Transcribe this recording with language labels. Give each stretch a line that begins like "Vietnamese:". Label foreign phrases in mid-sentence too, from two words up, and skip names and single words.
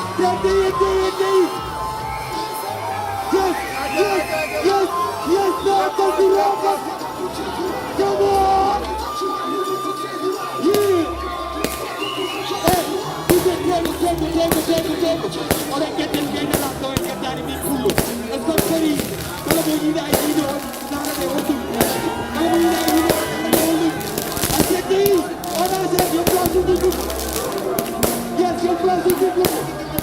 English: Adai, adai, adai. Yes, yes, yes, yes, no, that's the wrong one. Come on! Yeah! Hey, DJ, table, table, table, table, table.
Fula: Oɗon ƴetten gaynde lamɗo en ƴettani min pullo.
French: Est-ce que
Fula: on feri? Kala mo yiɗa e yiɗo, nana ɗe hollum. Kala mo yiɗa e yiɗo, nana ɗe hollum.
English: I said this, on a said your place is good. Yes, your place is good.